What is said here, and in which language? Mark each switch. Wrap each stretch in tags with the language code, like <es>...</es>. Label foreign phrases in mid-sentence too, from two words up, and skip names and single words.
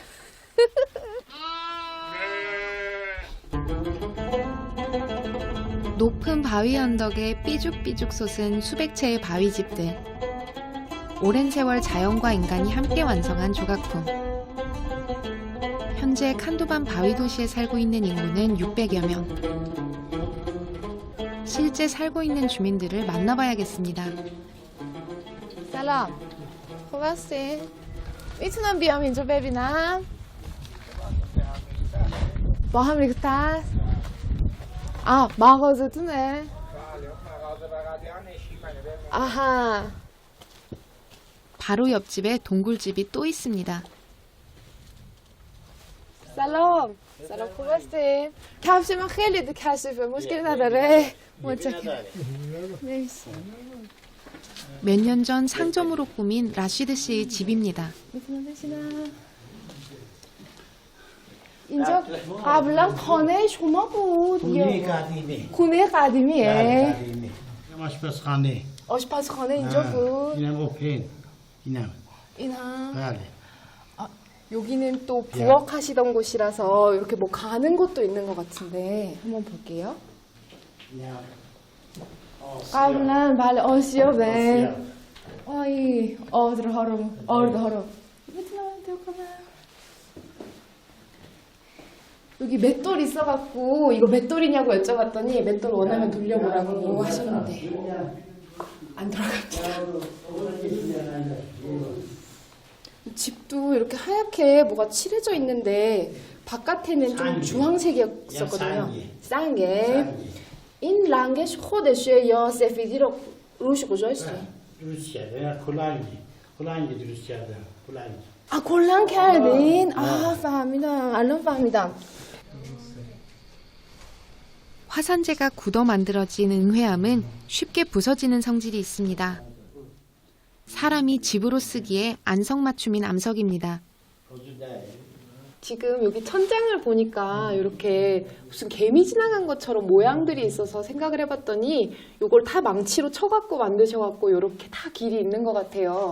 <ko>높은 바위 언덕에 삐죽삐죽 솟은 수백 채의 바위집들. 오랜 세월 자연과 인간이 함께 완성한 조각품. 현재 칸도반 바위 도시에 살고 있는 인구는 600여 명. 실제 살고 있는 주민들을 만나봐야겠습니다.</ko> <fa>سلام خوب هستی؟ میتونم بیام اینجا ببینم؟ با هم ریختن؟ مغازتونه؟ 아하.</fa> <ko>바로 옆집에 동굴집이 또 있습니다.</ko> <fa>سلام سلام خوب هستی؟ کفش من خیلی کثیفه مشکلی نداره؟ متشکرم مرسی</fa> <ko>몇 년 전 상점으로 꾸민 라시드 씨의 집입니다.</ko> <fa>میتونم بشینم؟ اینجا قبلا خانه شما بود خونه قدیمی خونه قدیمیه؟ قدیمی آشپزخانه آشپزخانه اینجا بود؟ اینم اوپن اینم اینا بله</fa> <ko>여기는 또 부엌하시던 곳이라서 이렇게 뭐 가는 곳도 있는 것 같은데 한번 볼게요.</ko> <fa>اینم قبلا بله آسیابه آی آردها رو میتونم</fa> <ko>대고 여기 맷돌 있어갖고 이거 맷돌이냐고 여쭤봤더니 맷돌 원하면 돌려보라고 하셨는데 안 들어갑니다. 집도 이렇게 하얗게 뭐가 칠해져 있는데 바깥에는 좀 주황색이었었거든요. 싼 게.</ko> <fa>این رنگش خودشه یا سفیدی رو روش گذاشتی؟ درست کرده کلنگی درست کردم کلنگ 골랑 کردین؟ فهمیدم الان فهمیدم.</fa> <ko>화산재가 굳어 만들어진 은회암은 쉽게 부서지는 성질이 있습니다. 사람이 집으로 쓰기에 안성맞춤인 암석입니다. 지금 여기 천장을 보니까 이렇게 무슨 개미 지나간 것처럼 모양들이 있어서 생각을 해봤더니 이걸 다 망치로 쳐갖고 만드셔갖고 이렇게 다 길이 있는 것 같아요.</ko>